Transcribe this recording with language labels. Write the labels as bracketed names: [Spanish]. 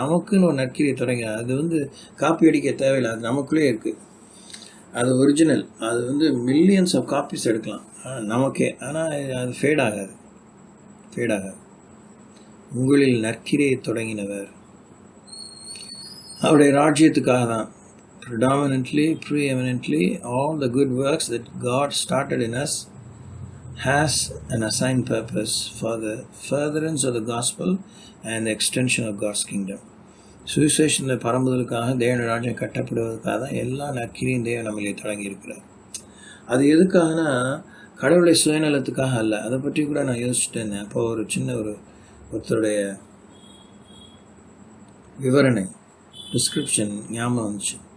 [Tamil] நமக்குன்னு ஒரு நற்கிரியை தொடங்க. அது காப்பி அடிக்க தேவையில்லை. அது நமக்குள்ளே இருக்குது. அது ஒரிஜினல். அது [English] millions of copies [Tamil] எடுக்கலாம் நமக்கே. ஆனால் அது ஃபேட் ஆகாது. உங்களில் நற்கிரியை தொடங்கினவர் அவருடைய ராஜ்யத்துக்காக தான். [English] preeminently all the good works that God started in us has an assigned purpose for the furtherance of the gospel and the extension of God's kingdom. [Tamil] சுவிசேஷத்தில் பரம்புதலுக்காக தேவனுடைய ராஜ்யம் கட்டப்படுவதற்காக தான் எல்லா நற்கிரியும் தேவன் நம்மளே தொடங்கி இருக்கிறார். அது எதுக்காகனா கடவுளுடைய சுயநலத்துக்காக அல்ல. அதை பற்றி கூட நான் யோசிச்சுட்டு இருந்தேன். அப்போ ஒரு சின்ன ஒருத்தருடைய விவரணை டிஸ்கிரிப்ஷன் ஞாபகம் வந்துச்சு.